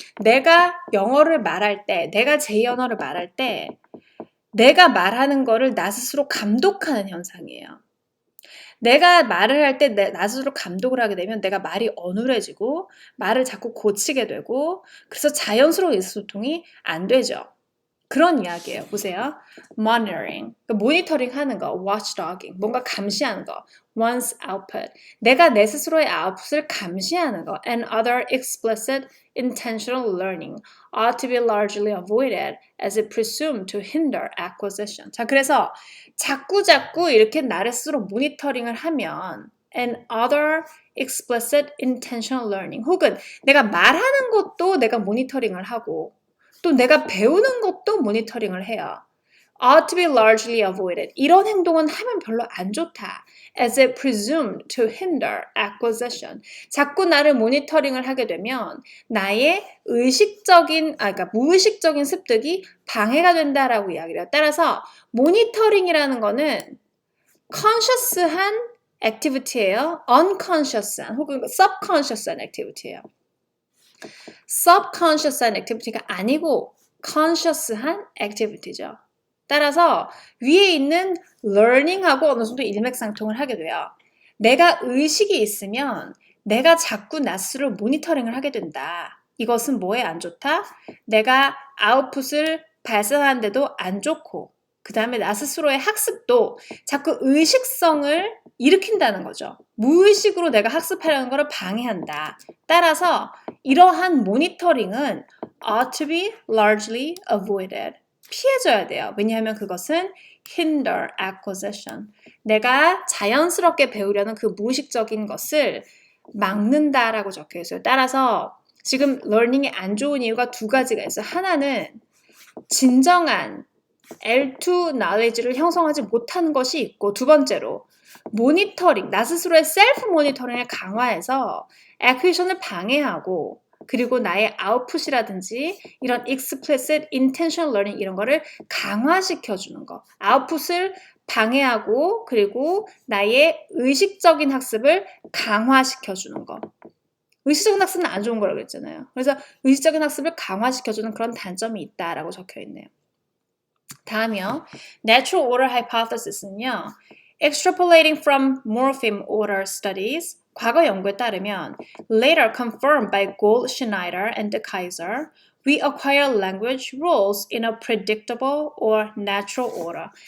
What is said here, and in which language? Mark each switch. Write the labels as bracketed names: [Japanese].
[Korean] 내가 영어를 말할 때, 내가 제 언어를 말할 때 내가 말하는 거를 나 스스로 감독하는 현상이에요. 내가 말을 할 때 나 스스로 감독을 하게 되면 내가 말이 어눌해지고 말을 자꾸 고치게 되고 그래서 자연스러운 의사소통이 안 되죠. 그런 이야기예요. 보세요. [English] monitoring, 모니터링 하는 거, watchdogging, [Korean] 뭔가 감시하는 거, [English] one's output, [Korean] 내가 내 스스로의 아웃풋을 감시하는 거, [English] and other explicit intentional learning ought to be largely avoided as it presumed to hinder acquisition. [Korean] 자, 그래서 자꾸 이렇게 나를 스스로 모니터링을 하면 [English] and other explicit intentional learning, [Korean] 혹은 내가 말하는 것도 내가 모니터링을 하고 또 내가 배우는 것도 모니터링을 해요. [English] ought to be largely avoided. [Korean] 이런 행동은 하면 별로 안 좋다. [English] as it presumed to hinder acquisition. [Korean] 자꾸 나를 모니터링을 하게 되면 나의 그러니까 무의식적인 습득이 방해가 된다라고 이야기를 해요. 따라서 모니터링이라는 거는 conscious한 activity예요. unconscious한 혹은 subconscious한 activity예요. subconscious한 activity가 아니고 conscious한 activity죠. 따라서 위에 있는 learning하고 어느 정도 일맥상통을 하게 돼요. 내가 의식이 있으면 내가 자꾸 나 스스로 모니터링을 하게 된다. 이것은 뭐에 안 좋다? 내가 아웃풋을 발산하는데도 안 좋고 그 다음에 나 스스로의 학습도 자꾸 의식성을 일으킨다는 거죠. 무의식으로 내가 학습하려는 것을 방해한다. 따라서 이러한 모니터링은 [English] ought to be largely avoided. [Korean] 피해줘야 돼요. 왜냐하면 그것은 [English] hinder acquisition. [Korean] 내가 자연스럽게 배우려는 그 무의식적인 것을 막는다라고 적혀 있어요. 따라서 지금 learning이 안 좋은 이유가 두 가지가 있어요. 하나는 진정한 L2 knowledge를 형성하지 못하는 것이 있고 두 번째로 모니터링, 나 스스로의 셀프 모니터링을 강화해서 acquisition을 방해하고 그리고 나의 아웃풋이라든지 이런 explicit intentional learning 이런 거를 강화시켜주는 거. 아웃풋을 방해하고 그리고 나의 의식적인 학습을 강화시켜주는 거. 의식적인 학습은 안 좋은 거라고 그랬잖아요. 그래서 의식적인 학습을 강화시켜주는 그런 단점이 있다라고 적혀 있네요. 다음이요. Natural order hypothesis는요. [English] Extrapolating from morpheme order studies, [Korean] 과거 연구에 따르면 [English] later confirmed by Gold, Schneider, and De Keyser, we acquire language rules in a predictable or natural order.